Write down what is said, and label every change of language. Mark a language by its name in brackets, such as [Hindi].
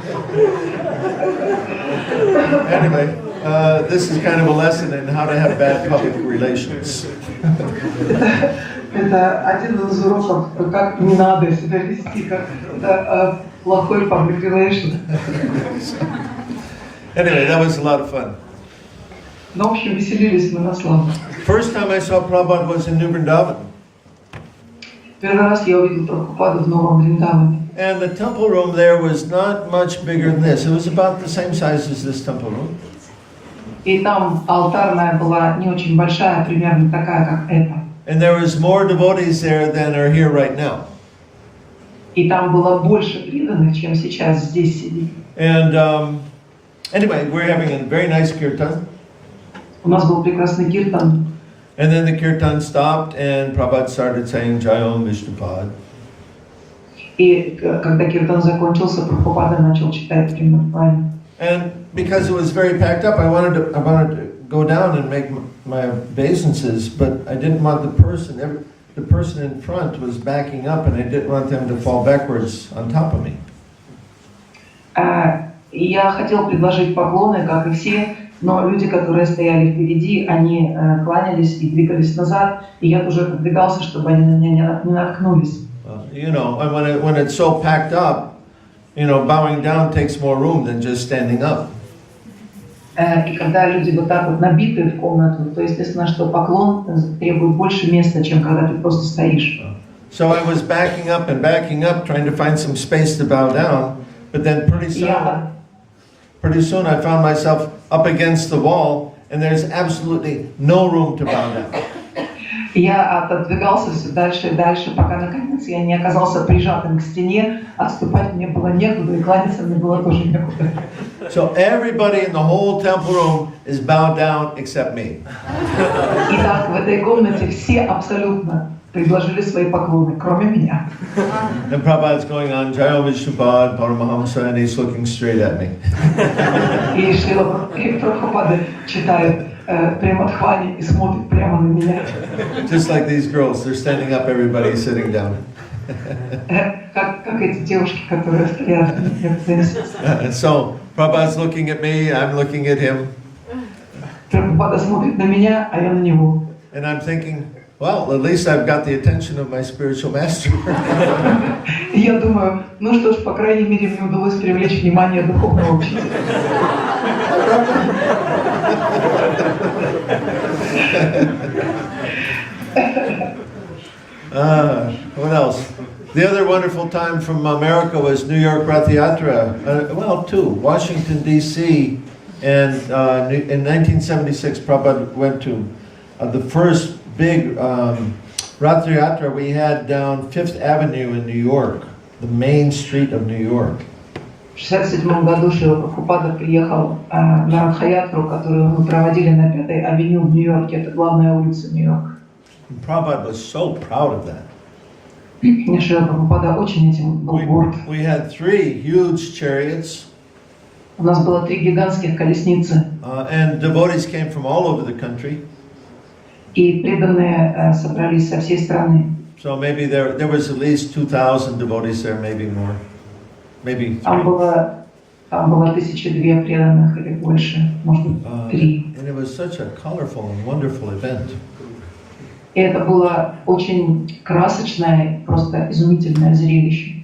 [English] Anyway, this is kind of a lesson in how to have bad public relations. [Russian] Это один из уроков, как не надо себя вести, как плохой [English] public relation. Anyway, that was a lot of fun. [Russian] Но, в общем, веселились мы на славу. [English] First time I saw Prabhupada was in New Vrindavan. [Russian] Первый раз я увидел Прабхупаду в Новом Вриндаване. [English] And the temple room there was not much bigger than this. It was about the same size as this temple room. [Russian] И там алтарная была не очень большая, примерно такая, как эта. [English] And there was more devotees there than are here right now. [Russian] И там было больше преданных, чем сейчас здесь сидит. [English] And anyway, we're having a very nice kirtan. [Russian] У нас был прекрасный киртан. [English] And then the kirtan stopped, and Prabhupada started saying Jayom Vishnupad. [Russian] И когда киртан закончился, Прабхупада начал читать Примадхвани. [English] And because it was very packed up, I wanted to go down and make my obeisances, but I didn't want the person in front was backing up, and I didn't want them to fall backwards on top of me. [Russian] Я хотел предложить поклоны, как и все, но люди, которые стояли впереди, они кланялись и двигались назад, и я тоже продвигался, чтобы они на меня не наткнулись. [English] And when it's so packed up, bowing down takes more room than just standing up. [Russian] И когда люди вот так вот набиты в комнату, то естественно, что поклон требует больше места, чем когда ты просто стоишь. [English] So I was backing up, trying to find some space to bow down, but then pretty soon I found myself up against the wall, and there's absolutely no room to bow down. [Russian] Я отодвигался все дальше и дальше, пока наконец я не оказался прижатым к стене, отступать мне было некуда, и кланяться мне было тоже некуда. [English] So everybody in the whole temple room is bowed down except me. [Russian] Итак, в этой комнате все абсолютно предложили свои поклоны, кроме меня. [English] And Prabhupada's going on, Jayom Vishnupad, Paramahamsa, and he's looking straight at me. [Russian] И Шрила Прабхупада читает прямо тхвани и смотрит прямо на меня. [English] Just like these girls, they're standing up, everybody's sitting down. [Russian] Как эти девушки, которые стоят. [English] So Prabhupada's looking at me, I'm looking at him. [Russian] Прабхупада смотрит на меня, а я на него. [English] And I'm thinking, well, at least I've got the attention of my spiritual master. [Russian] И я думаю, ну что ж, по крайней мере, мне удалось привлечь внимание духовного учителя. [English] What else? The other wonderful time from America was New York Rath Yatra. Well, two. Washington, D.C. And in 1976, Prabhupada went to the first big Rath Yatra we had down 5th Avenue in New York, the main street of New York. [Russian] В 1967 году Шрила Прабхупада приехал на Радха-ятру, которую мы проводили на 5-й авеню в Нью-Йорке. Это главная улица Нью-Йорка. [English] Prabhupada was so proud of that. [Russian] Шрила Прабхупада очень этим был горд. [English] We had 3 huge chariots. [Russian] У нас было 3 гигантских колесницы. [English] And devotees came from all over the country. [Russian] И преданные собрались со всей страны. [English] So maybe there was at least 2,000 devotees there, maybe more. Maybe 3. [Russian] Там было 1200 преданных или больше, может быть 3. [English] And it was such a colorful and wonderful event. [Russian] И это было очень красочное, просто изумительное зрелище.